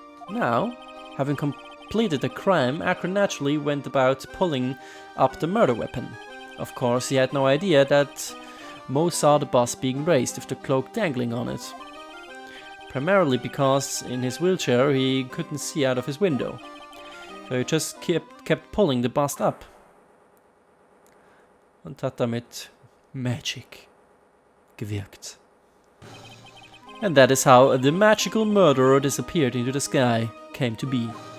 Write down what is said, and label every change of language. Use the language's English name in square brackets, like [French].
[English] Now, having completed the crime, Akron naturally went about pulling up the murder weapon. Of course, he had no idea that Moe saw the bust being raised with the cloak dangling on it. Primarily because in his wheelchair he couldn't see out of his window. So he just kept pulling the bust up. [German] Und hat damit Magic gewirkt. [English] And that is how the magical murderer disappeared into the sky came to be.